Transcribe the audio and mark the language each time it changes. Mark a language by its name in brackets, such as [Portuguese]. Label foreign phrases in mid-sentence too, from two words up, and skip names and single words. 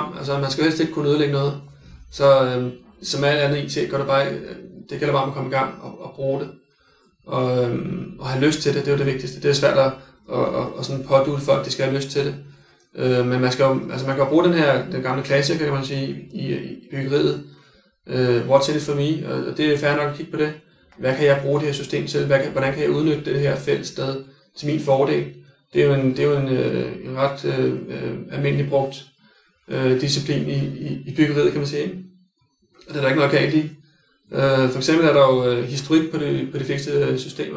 [Danish] Altså man skal helst ikke kunne ødelægge noget. Så som alt andet IT, gør det bare, det gælder bare om at komme i gang og bruge det. Og have lyst til det, det er jo det vigtigste. Det er svært at sådan pådule folk, de skal have lyst til det. Men man kan jo bruge den gamle klassiker, kan man sige, i byggeriet. [English] What's in it for me? [Danish] Og det er fair nok at kigge på det. Hvad kan jeg bruge det her system til? Hvordan kan jeg udnytte det her fællessted til min fordel? Det er jo en ret almindelig brugt disciplin i byggeriet, kan man sige. Og det er der ikke noget galt i. For eksempel er der jo historik på de fleste systemer.